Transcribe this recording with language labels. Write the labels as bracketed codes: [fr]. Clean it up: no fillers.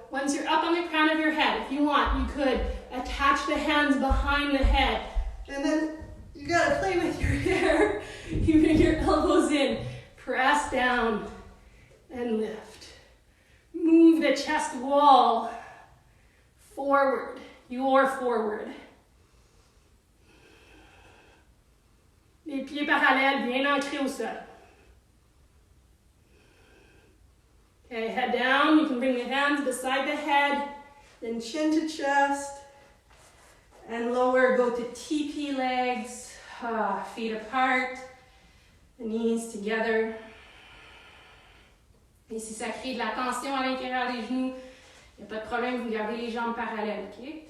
[en] Once you're up on the crown of your head, if you want, you could attach the hands behind the head. And then you gotta play with your hair. You bring your elbows in. Press down and lift. Move the chest wall forward. You're forward. [fr] Les pieds parallèles, bien ancrés au sol. [en] Okay, head down. You can bring the hands beside the head, then chin to chest, and lower. Go to TP legs, feet apart, the knees together. [fr] Et si ça crée de la tension à l'intérieur des genoux, il n'y a pas de problème, vous gardez les jambes parallèles, ok?